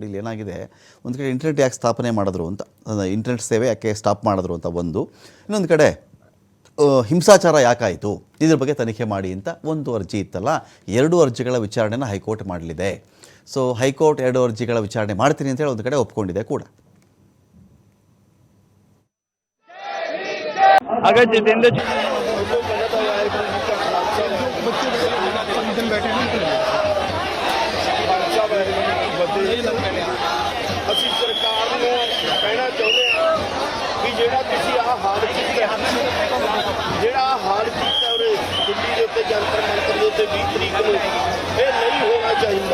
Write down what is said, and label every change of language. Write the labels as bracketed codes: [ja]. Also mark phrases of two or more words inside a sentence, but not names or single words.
[kn] ಇಲ್ಲಿ ಏನಾಗಿದೆ, ಒಂದು ಕಡೆ ಇಂಟರ್ನೆಟ್ ಯಾಕೆ ಸ್ಥಾಪನೆ ಮಾಡಿದ್ರು ಅಂತ, ಇಂಟರ್ನೆಟ್ ಸೇವೆ ಯಾಕೆ ಸ್ಟಾಪ್ ಮಾಡಿದ್ರು ಅಂತ ಒಂದು, ಇನ್ನೊಂದು ಕಡೆ ಹಿಂಸಾಚಾರ ಯಾಕಾಯಿತು ಇದ್ರ ಬಗ್ಗೆ ತನಿಖೆ ಮಾಡಿ ಅಂತ ಒಂದು ಅರ್ಜಿ ಇತ್ತಲ್ಲ. ಎರಡು ಅರ್ಜಿಗಳ ವಿಚಾರಣೆನ ಹೈಕೋರ್ಟ್ ಮಾಡಲಿದೆ. ಸೊ ಹೈಕೋರ್ಟ್ ಎರಡು ಅರ್ಜಿಗಳ ವಿಚಾರಣೆ ಮಾಡ್ತೀನಿ ಅಂತೇಳಿ ಒಂದು ಕಡೆ ಒಪ್ಕೊಂಡಿದೆ ಕೂಡ. [hi] अगर जितेंद्र जी [pa] ਅਸੀਂ ਸਰਕਾਰ ਨੂੰ ਕਹਿਣਾ ਚਾਹੁੰਦੇ ਹਾਂ ਕਿ ਜਿਹੜਾ ਤੁਸੀਂ ਆਹ ਹਾਲ ਕੀਤਾ, ਜਿਹੜਾ ਹਾਲ ਕੀਤਾ ਉਰੇ ਦਿੱਲੀ ਦੇ ਉੱਤੇ ਜੰਤਰ ਮੰਤਰ ਦੇ ਉੱਤੇ 20 ਤਰੀਕ ਨੂੰ, ਇਹ ਨਹੀਂ ਹੋਣਾ ਚਾਹੀਦਾ।